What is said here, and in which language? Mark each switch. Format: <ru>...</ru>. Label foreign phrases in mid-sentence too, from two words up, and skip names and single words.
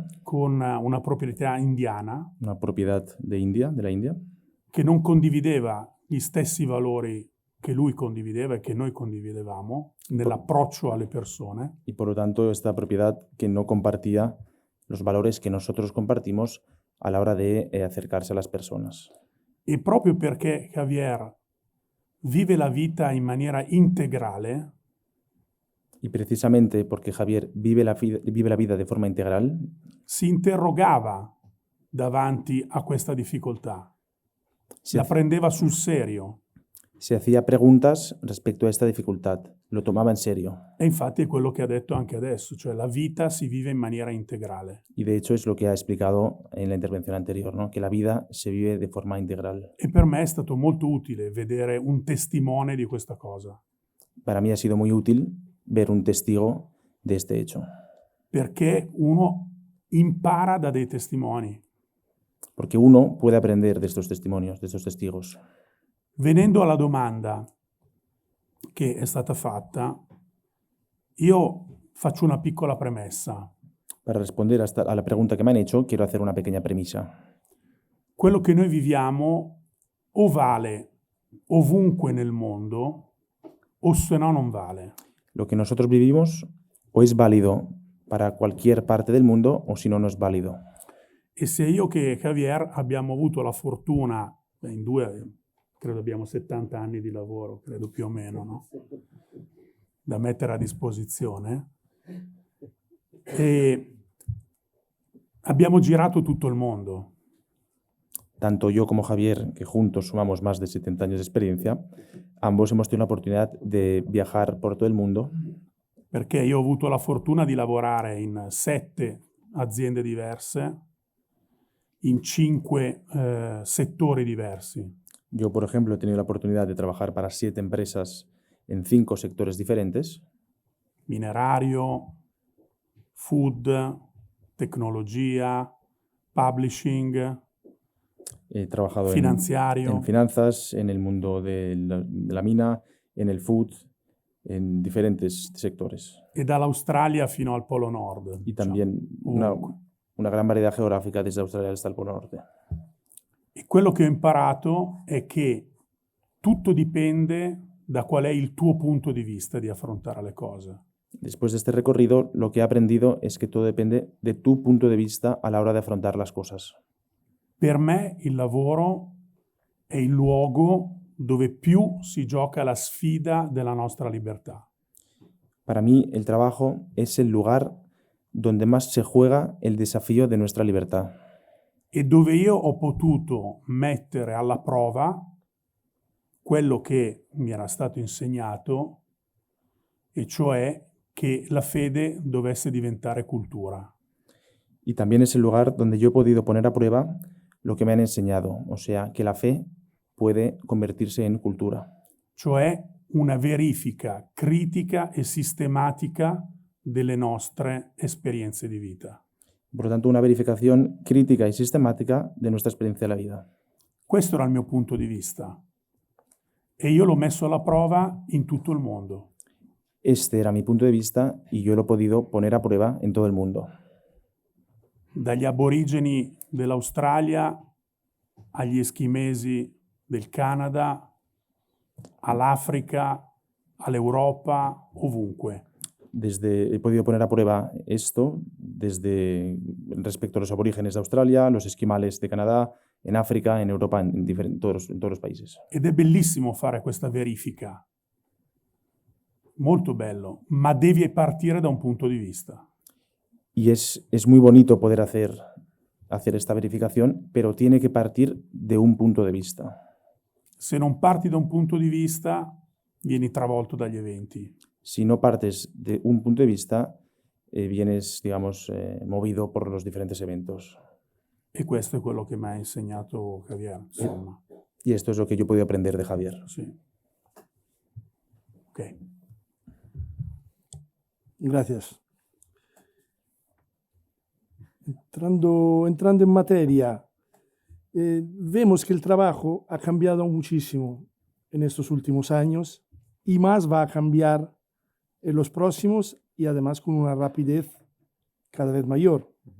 <it>con una proprietà indiana</it> <es>una propiedad de la India,</es> <it>che non condivideva gli stessi valori che lui condivideva e che noi condividevamo nell'approccio alle persone.</it> <es>y por lo tanto esta propiedad que no compartía los valores que nosotros compartimos a la hora de acercarse a las personas.</es> <it>E proprio perché Javier vive la vita in maniera integrale,</it> <es>Y precisamente porque Javier vive la vida de forma integral,</es> <it>si interrogava davanti a questa difficoltà,</it> <es>se,</es> <it>la prendeva sul serio.</it> <es>se hacía preguntas respecto a esta dificultad, lo tomaba en serio.</es> <it>E infatti è quello che ha detto anche adesso, cioè la vita si vive in maniera integrale.</it> <es>Y de hecho es lo que ha explicado en la intervención anterior, ¿no? Que la vida se vive de forma integral.</es> <it>E per me è stato molto utile vedere un testimone di questa cosa,</it> <es>Para mí ha sido muy útil ver un testigo de este hecho,</es> <it>perché uno impara da dei testimoni.</it> <es>porque uno puede aprender de estos testimonios, de estos testigos.</es> <it>Venendo alla domanda che è stata fatta, io faccio una piccola premessa.</it> <es>Para responder a la pregunta que me han hecho, quiero hacer una pequeña premisa.</es> <it>Quello che noi viviamo o vale ovunque nel mondo o se no non vale.</it> <es>Lo que nosotros vivimos o es válido para cualquier parte del mundo o si no, no es válido.</es> <it>E se io che Javier abbiamo avuto la fortuna, in due, credo abbiamo 70 anni di lavoro, credo più o meno, no? Da mettere a disposizione, e abbiamo girato tutto il mondo.</it> <es>Tanto yo como Javier, que juntos sumamos más de 70 años de experiencia, ambos hemos tenido la oportunidad de viajar por todo el mundo,</es> <it>Perché io ho avuto la fortuna di lavorare in 7 aziende diverse, in 5 settori diversi.</it> <es>Yo, por ejemplo, he tenido la oportunidad de trabajar para 7 empresas en 5 sectores diferentes:</es> <it>Minerario, food, tecnologia, publishing,</it> <es>he trabajado</es> <it>finanziario.</it> <es>en finanzas, en el mundo de la mina, en el food, en diferentes sectores.</es> <it>E dall'Australia fino al Polo Nord.</it> <es>Y también</es> <it>ovunque.</it> <es>una gran variedad geográfica desde Australia hasta el Polo Norte.</es> <it>E quello che ho imparato è che tutto dipende da qual è il tuo punto di vista di affrontare le cose.</it> <es>Después de este recorrido, lo que he aprendido es que todo depende de tu punto de vista a la hora de afrontar las cosas.</es> <it>Per me il lavoro è il luogo dove più si gioca la sfida della nostra libertà.</it> <es>Para mí, el trabajo es el lugar donde más se juega el desafío de nuestra libertad.</es> <it>E dove io ho potuto mettere alla prova quello che mi era stato insegnato, e cioè che la fede dovesse diventare cultura.</it> <es>Y también es el lugar donde yo he podido poner a prueba lo que me han enseñado, o sea, que la fe puede convertirse en cultura.</es> <it>Cioè una verifica critica e sistematica delle nostre esperienze di vita.</it> <es>Por lo tanto, una verificación crítica y sistemática de nuestra experiencia de la vida.</es> <it>Questo era il mio punto di vista e io l'ho messo alla prova in tutto il mondo.</it> <es>Este era mi punto de vista y yo lo he podido poner a prueba en todo el mundo.</es> <it>Dagli aborigeni dell'Australia agli eschimesi del Canada, all'Africa, all'Europa, ovunque.</it> <es>He podido poner a prueba esto desde respecto a los aborígenes de Australia, los esquimales de Canadá, en África, en Europa, en todos los países.</es> <it>Ed è bellissimo fare questa verifica. Molto bello, ma devi partire da un punto di vista.</it> <es>Y es muy bonito poder hacer esta verificación, pero tiene que partir de un punto de vista.</es> <it>Se non parti da un punto di vista, vieni travolto dagli eventi.</it> <es>Si no partes de un punto de vista, vienes, digamos, movido por los diferentes eventos.</es> <it>E questo è quello che mi ha insegnato Javier, insomma.</it> <es>Y esto es lo que yo he podido aprender de Javier.</es> <it>Sì. Ok.</it> <es>Gracias. Entrando en materia, vemos que el trabajo ha cambiado muchísimo en estos últimos años y más va a cambiar en los próximos y además con una rapidez cada vez mayor.</es>